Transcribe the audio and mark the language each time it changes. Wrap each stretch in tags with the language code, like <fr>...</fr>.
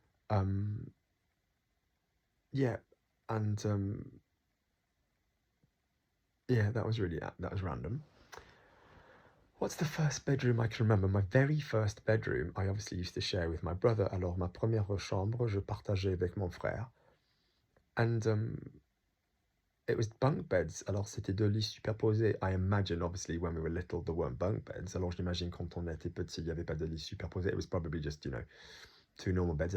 <en>Yeah, and yeah, that was random. What's the first bedroom I can remember? My very first bedroom, I obviously used to share with my brother.</en> <fr>Alors ma première chambre, je partageais avec mon frère.</fr> <en>And it was bunk beds.</en> <fr>Alors c'était deux lits superposés.</fr> <en>I imagine, obviously, when we were little, there weren't bunk beds.</en> <fr>Alors j'imagine quand on était petit, il n'y avait pas de lits superposés.</fr> <en>It was probably just, two normal beds.</en>